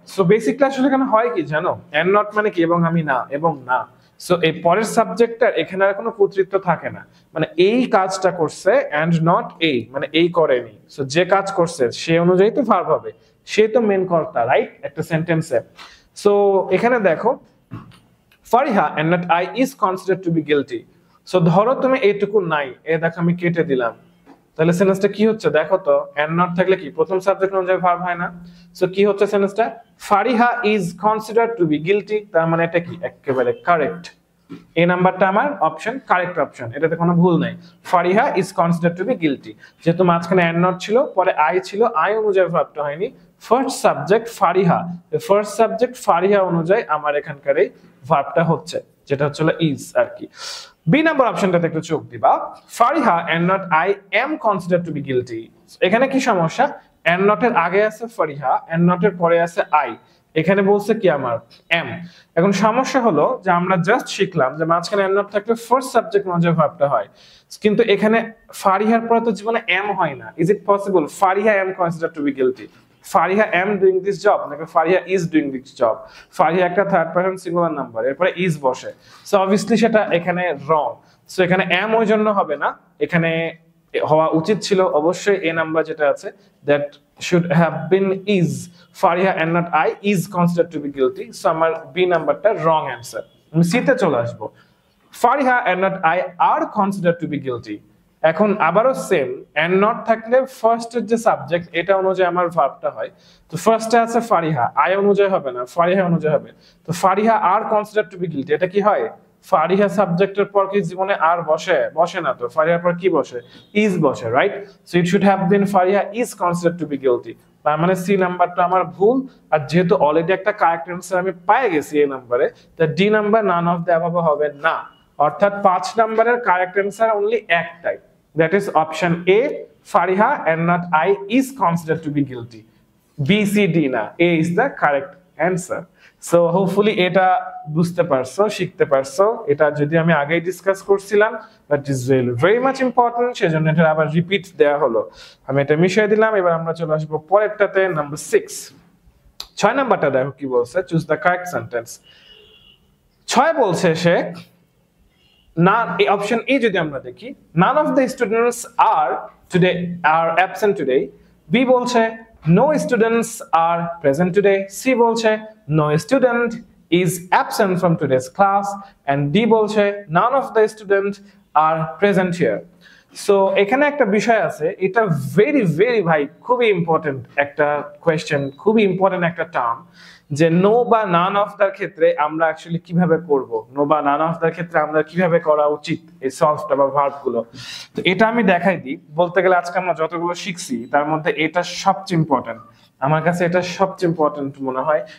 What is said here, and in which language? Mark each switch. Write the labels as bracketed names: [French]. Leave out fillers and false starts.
[Bangla] So basically আসলে এখানে হয় কি জানো? and not মানে কি? এবং আমি না, এবং না। সো এই পরের সাবজেক্টটার এখানে আর কোনো কর্তৃত্ব থাকে না, মানে এই কাজটা করছে and not এই, মানে এই করেনি। সো যে কাজ করছে সে অনুযায়ী তো ভার্ব হবে, সে তো মেন কর্তা, রাইট, একটা সেন্টেন্সে। [English] So এখানে দেখো, Fariha and not I is considered to be guilty। [Bangla] So ধরো তুমি এইটুকু নাই, এ দেখো আমি কেটে দিলাম, তাহলে সেন্টেন্সটা কি হচ্ছে দেখো তো? and not থাকলে কি প্রথম সাবজেক্ট অনুযায়ী ভার্ব হয় না? সো কি হচ্ছে সেন্টেন্সটা? [English] Fariha is considered to be guilty, [Bangla] তার মানে এটা কি একেবারে কারেক্ট। এই নাম্বারটা আমার অপশন কারেক্ট অপশন, এটাতে কোনো ভুল নাই। [English] Fariha is considered to be guilty, [Bangla] যেহেতু মাঝখানে and not ছিল, পরে আই ছিল, আই অনুযায়ী ভার্বটা হয়নি, first subject Fariha, first subject Fariha অনুযায়ী আমার এখানকার এই ভার্বটা হচ্ছে, যেটা হচ্ছে ইজ আর কি। বি নাম্বার অপশনটাতে একটু চোখ দিবা। [English] Fariha and not I am considered to be guilty। [Bangla] এখানে কি সমস্যা, and not এর আগে আছে ফারিহা, and not এর পরে আছে I, এখানে বলছে কি আমার am। এখন সমস্যা হলো যে আমরা জাস্ট শিখলাম যে মাঝখানে and not থাকলে ফার্স্ট সাবজেক্ট অনুযায়ী ভার্বটা হয়, কিন্তু এখানে ফারিহার পরে তো জীবনে am হয় না। [English] Is it possible Fariha am considered to be guilty? Fariha am doing this job নাকি Fariha is doing this job? [Bangla] Fariha একটা থার্ড পারসন সিঙ্গুলার নাম্বার, এরপরে is বসে, সো অবভিয়াসলি সেটা এখানে রং। সো এখানে am ওই জন্য হবে না, এখানে হওয়া উচিত ছিল অবশ্যই এ নাম্বার যেটা আছে, [English] that should have been is Fariha and not I is considered to be guilty। [Bangla] So আমার বি নাম্বারটা রং অ্যান্সার। আমি সি তে চলে আসবো। [English] Fariha and not I are considered to be guilty। [Bangla] এখন আবারও সেম, and not থাকলে ফার্স্টের যে সাবজেক্ট এটা অনুযায়ী আমার ভার্বটা হয়। তো ফার্স্টে আছে ফারিহা, আই অনুযায়ী হবে না, ফারিহা অনুযায়ী হবে। তো [English] Fariha are consider to be guilty, [Bangla] এটা কি হয়? ফারিহা সাবজেক্টের পর কি জীবনে আর বসে? বসে না। তো ফারিহার পর কি বসে? ইজ বসে, right? [English] So it should have been Fariha is consider to be guilty. [Bangla] তার মানে সি নাম্বারটা আমার ভুল। আর যেহেতু অলরেডি একটা কারেক্ট অ্যান্সার আমি পেয়ে গেছি এই নাম্বারে, তো D number none of the above হবে না। অর্থাৎ 5 নাম্বারের কারেক্ট অ্যান্সার অনলি একটাই, [English] that is option A, Fariha and not I is considered to be guilty। B, C, D না, A is the correct answer। [Bangla] So hopefully এটা বুঝতে পারছো, শিখতে পারছো। এটা যদি আমি আগেই ডিসকাস করছিলাম, [English] that is very much important, [Bangla] সেজন্য এটা আবার রিপিট দেয়া হলো। আমি এটা মিশিয়ে দিলাম। এবার আমরা চলে আসবো পরেরটাতে, নাম্বার 6। 6 নাম্বারটা দেখো কি বলছে, [English] Choose the correct sentence. [Bangla] 6 বলছে সে না, এই অপশন এ যদি আমরা দেখি, [English] none of the students are absent today। [Bangla] B বলছে [English] no students are present today। [Bangla] C বলছে [English] no student is absent from today's class। and [Bangla] D বলছে [English] none of the students are present here। [Bangla] So এখানে একটা বিষয় আছে, এটা very very ভাই খুবই ইম্পর্টেন্ট একটা কোয়েশ্চেন, খুবই ইম্পর্টেন্ট একটা টার্ম, যে নো বা নান অফ দার ক্ষেত্রে আমরা অ্যাকচুয়ালি কিভাবে করব, নো বা নান অফ দার ক্ষেত্রে আমরা কিভাবে করা উচিত এই সলভটা বা ভার্ব গুলো। তো এটা আমি দেখাই দিই। বলতে গেলে আজকে আমরা যতগুলো শিখছি তার মধ্যে এটা সবচেয়ে ইম্পর্টেন্ট, আমার কাছে এটা সবচেয়ে ইম্পর্টেন্ট মনে হয়।